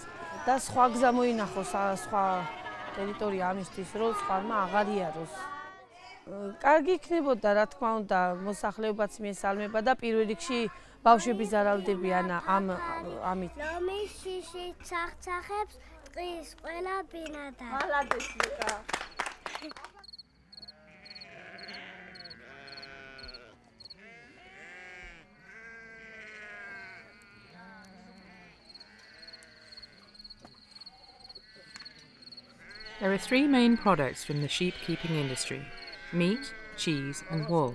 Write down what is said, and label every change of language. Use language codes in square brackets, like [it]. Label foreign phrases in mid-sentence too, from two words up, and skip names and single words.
[ka] და სხვა გზა მოინახოს, სხვა ტერიტორია ამისთვის, რომ სხვამა აღარ იაროს. კარგი იქნებოდა, რა თქმა უნდა, მოსახლეობაც მიესალმება და პირველ რიგში ბავშვები ზარალდებიან ამით. ლომის შიში ცახცახებს ტყის ყველა ბინადარი. მალადეს ლუკა. [en] There are three main products from the sheep-keeping industry: meat, cheese and wool.